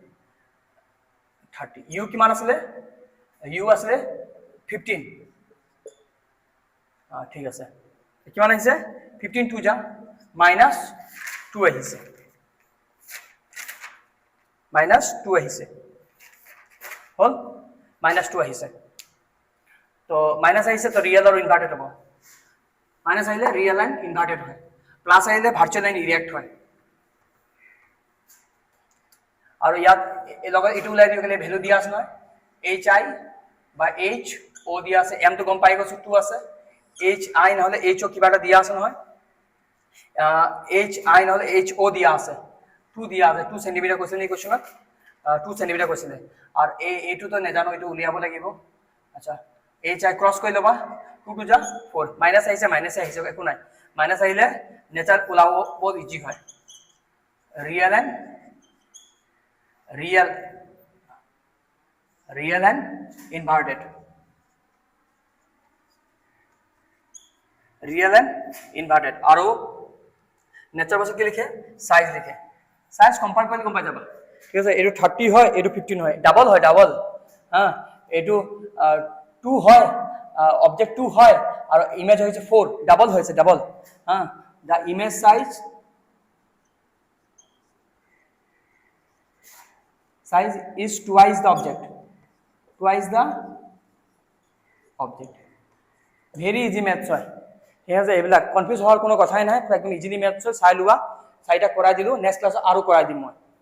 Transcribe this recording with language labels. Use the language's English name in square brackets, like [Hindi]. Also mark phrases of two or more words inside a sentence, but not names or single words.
[Assamese] 30 ইউ কিমান আছে ইউ আছে 15 ঠিক আছে কিমান আহিছে 15 2 যা মাইনাস 2 আহিছে মাইনাস 2 আহিছে হল মাইনাস 2 আহিছে তো মাইনাস আহিছে তো রিয়েল আর ইনভার্টেড হ'ব মাইনাস আহিলে [English] real and inverted [Assamese] হয় প্লাস আহিলে [English] virtual and erect [Assamese] হয় আৰু ইয়াত এই লগত ইটো উলাই দিও গলে ভ্যালু দিয়া আছে নহয় এইচ আই বা এইচ ও দিয়া আছে এম তো গম পাই গছো 2 আছে এইচ আই নহলে এইচ ও কিবাটা দিয়া আছে নহয় এইচ আই নহলে এইচ ও দিয়া আছে 2 দিয়া আছে 2 সেন্টিমিটার কৈছিল নি কোশ্চনত 2 সেন্টিমিটার কৈছিল আর এইটো তো নেজানো এটো উলিয়াব লাগিব আচ্ছা এইচ আই ক্রস কই লবা 2 2 যা 4 মাইনাস আহিছে একো নাই মাইনাস আহিলে নেচার উলাও বহুত ইজি হয় [English] real and inverted real and inverted [Assamese] আৰু নেচার বস্তু কি লিখে সাইজ লিখে [English] size compare [Assamese] কৰি গম পাই যাবা ঠিক আছে এটো 30 হয় এটো 15 হয় ডাবল হ্যাঁ এটো 2 হয় অবজেক্ট 2 হয় আর ইমেজ হইছে 4 ডাবল হ্যাঁ [English] the image size size is twice the object very easy maths [Assamese] হয় ঠিক আছে এইবিলাক কনফিউজ হওয়ার কোনো কথাই নাই একদম [English] easily maths [Assamese] হয় চাই লুবা চাইটা কৰাই দিলো [English] next class [Assamese] আৰু কৰাই দিম মই